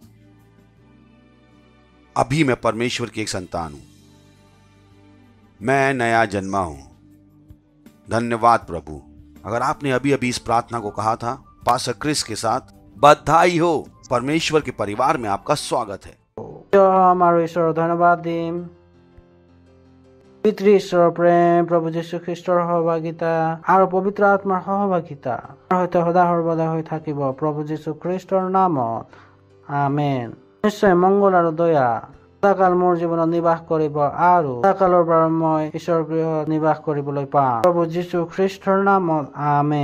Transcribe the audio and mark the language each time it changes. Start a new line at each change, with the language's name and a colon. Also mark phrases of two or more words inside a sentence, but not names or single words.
Hindi: अभी मैं परमेश्वर की एक संतान हूं, मैं नया जन्मा हूं। धन्यवाद प्रभु। अगर आपने अभी अभी इस प्रार्थना को कहा था पास्टर क्रिस के साथ, बधाई हो, परमेश्वर के परिवार में आपका स्वागत है।
Assamese: আমাৰ ঈশ্বৰৰ ধন্যবাদ দিম। পিতৃ ঈশ্বৰৰ প্ৰেম, প্ৰভু যীশু খ্ৰীষ্টৰ সহভাগিতা আৰু পবিত্ৰ আত্মাৰ সহভাগিতা সৈতে সদা সৰ্বদা হৈ থাকিব প্ৰভু যীশু খ্ৰীষ্টৰ নামত। আমেন। নিশ্চয় মংগল আৰু দয়া সদাকাল মোৰ জীৱনত নিবাস কৰিব আৰু সদাকালৰ পৰা মই ঈশ্বৰৰ গৃহত নিবাস কৰিবলৈ পাম প্ৰভু যীশু খ্ৰীষ্টৰ নামত।